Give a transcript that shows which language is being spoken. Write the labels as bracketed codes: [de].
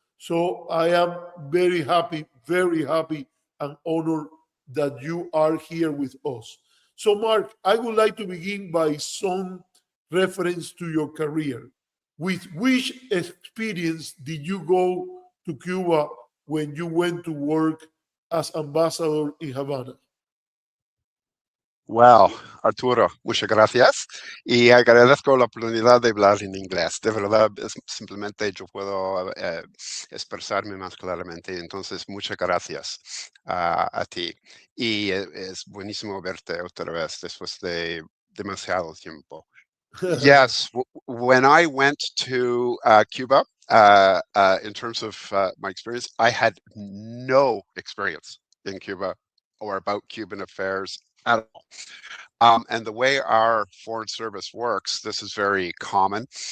[en] So I am very happy and honored that you are here with us. So Mark, I would like to begin by some reference to your career. With which experience did you go to Cuba when you went to work as ambassador in Havana? [es] Wow, Arturo, muchas gracias y agradezco la oportunidad de hablar en inglés. De verdad, simplemente yo puedo expresarme más claramente. Entonces, muchas gracias a ti. Y es buenísimo verte otra vez después de demasiado tiempo. [en] Yes, when I went to Cuba, in terms of my experience, I had no experience in Cuba or about Cuban affairs at all. And the way our foreign service works, this is very common.